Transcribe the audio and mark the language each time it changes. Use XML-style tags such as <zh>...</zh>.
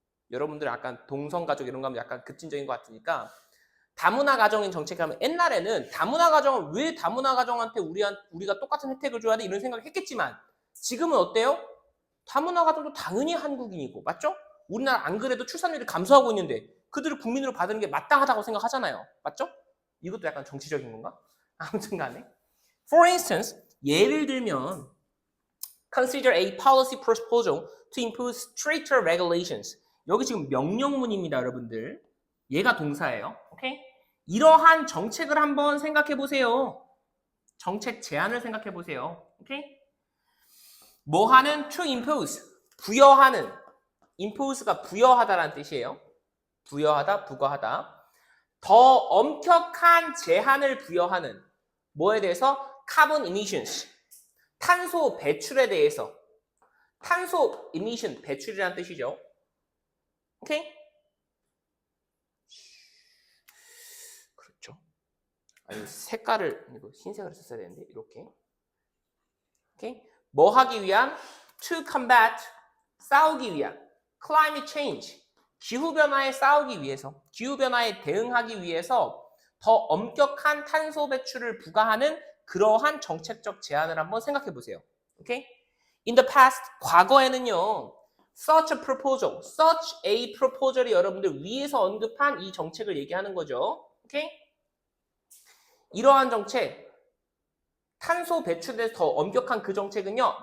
<ko>여러분들 약간 동성가족 이런 거 하면 약간 급진적인 것 같으니까 다문화 가정인 정책하면 옛날에는 다문화 가정은 왜 다문화 가정한테 우리가 똑같은 혜택을 줘야 돼? 이런 생각을 했겠지만 지금은 어때요? 다문화 가정도 당연히 한국인이고 맞죠? 우리나라 안 그래도 출산율이 감소하고 있는데 그들을 국민으로 받는 게 마땅하다고 생각하잖아요. 맞죠? 이것도 약간 정치적인 건가? 아무튼 간에.</ko> <en>For instance,</en> <ko>예를 들면</ko> <en>Consider a policy proposal to impose stricter regulations.</en> <ko>여기 지금 명령문입니다, 여러분들. 얘가 동사예요. 오케이? 이러한 정책을 한번 생각해 보세요. 정책 제안을 생각해 보세요. 오케이? 뭐 하는?</ko> <en>To impose.</en> <ko>부여하는. impose가 부여하다라는 뜻이에요. 부여하다, 부과하다. 더 엄격한 제한을 부여하는 뭐에 대해서?</ko> <en>carbon emissions.</en> <ko>탄소 배출에 대해서. 탄소 emission, 배출이라는 뜻이죠. 오케이? 그렇죠. 아니, 색깔을 흰색으로 썼어야 되는데 이렇게. 오케이? 뭐 하기 위한?</ko> <en>To combat,</en> <ko>싸우기 위한.</ko> <en>Climate change,</en> <ko>기후변화에 싸우기 위해서, 기후변화에 대응하기 위해서 더 엄격한 탄소 배출을 부과하는 그러한 정책적 제안을 한번 생각해 보세요. 오케이?</ko> <en>In the past,</en> <ko>과거에는요.</ko> <en>Such a proposal, such a proposal</en> <ko>이 여러분들 위에서 언급한 이 정책을 얘기하는 거죠. 오케이? 이러한 정책, 탄소 배출에 대해서 더 엄격한 그 정책은요.</ko>